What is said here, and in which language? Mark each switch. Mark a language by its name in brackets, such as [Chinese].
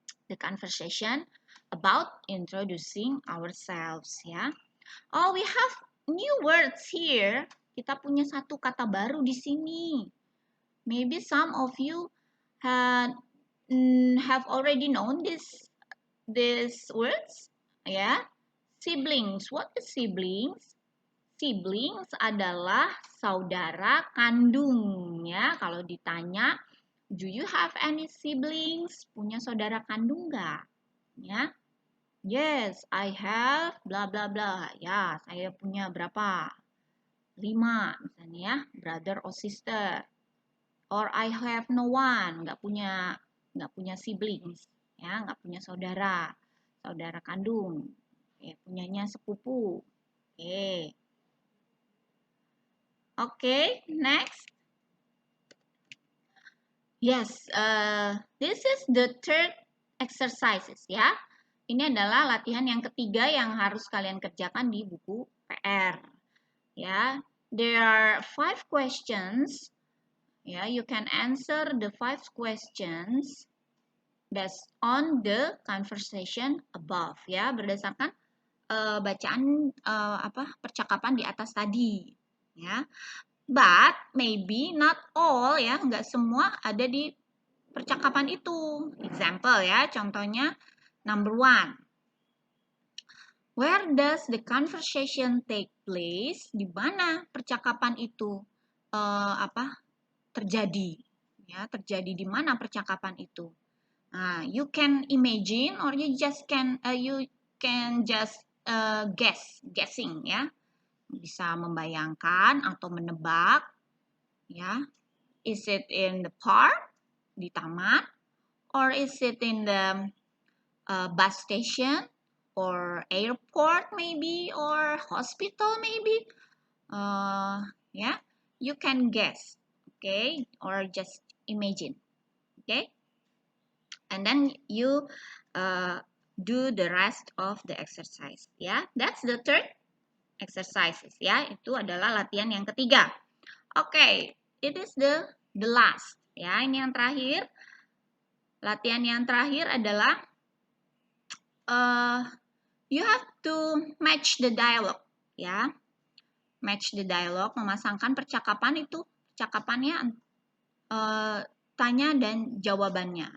[English] The conversation about introducing ourselves ya. Oh, we have new words here. [Indonesian] Kita punya satu kata baru di sini. [English] Maybe some of you have already known these words ya. Siblings. What is siblings? [Indonesian] Siblings adalah saudara kandung ya. Kalau ditanya, [English] do you have any siblings? [Indonesian] Punya saudara kandung nggak? Ya. [English] Yes, I have bla bla bla. [Indonesian] Ya, saya punya berapa? 5 misalnya ya, [English] brother or sister. Or I have no one, [Indonesian] nggak punya siblings, ya, nggak punya saudara kandung. Oke, punyanya sepupu. Oke. [English] Okay, next. Yes, this is the third exercises ya. [Indonesian] Ini adalah latihan yang ketiga yang harus kalian kerjakan di buku PR. [English] Ya, there are 5 questions. Ya, you can answer the 5 questions based on the conversation above. [Indonesian] Ya, berdasarkan bacaan percakapan di atas tadi. Ya. [English] But maybe not all [Indonesian] ya, nggak semua ada di percakapan itu. [English] Example ya, contohnya number 1. Where does the conversation take place? [Indonesian] Di mana percakapan itu terjadi? Ya, terjadi di mana percakapan itu? [English] Nah, you can imagine or you can just guessing ya. [Indonesian] Bisa membayangkan atau menebak ya. [English] Is it in the park, [Indonesian] di taman, [English] or is it in the bus station, or airport maybe, or hospital maybe. Yeah, you can guess, okay, or just imagine, okay, and then you do the rest of the exercise. Yeah, that's the third exercises. [Indonesian] Ya, itu adalah latihan yang ketiga. [English] Okay, it is the last. Ya, [Indonesian] ini yang terakhir. Latihan yang terakhir adalah [English] you have to match the dialogue. [Indonesian] Ya, [English] match the dialogue, [Indonesian] memasangkan percakapan itu, percakapannya tanya dan jawabannya.